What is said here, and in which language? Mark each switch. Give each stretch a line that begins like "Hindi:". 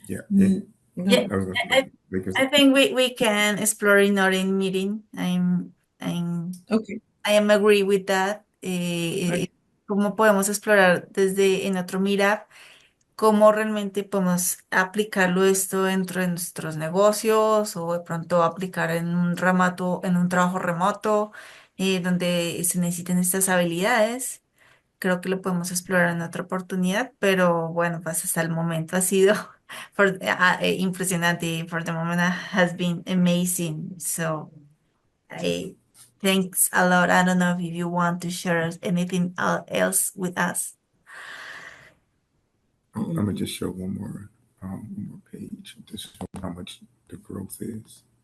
English: Yeah, I think we can explore in our meeting. I'm Okay. I am agree with that.
Spanish: Cómo podemos explorar desde en otro meetup, cómo realmente podemos aplicarlo esto dentro de nuestros negocios o de pronto aplicar en un remoto, en un trabajo remoto, donde se necesiten estas habilidades. Creo que lo podemos explorar en otra oportunidad, pero bueno, pues hasta el momento ha sido impresionante.
English: For the moment has been amazing. So thanks a lot. I don't know if you want to share anything else with us. I'm gonna just show one more page to show how much the growth is.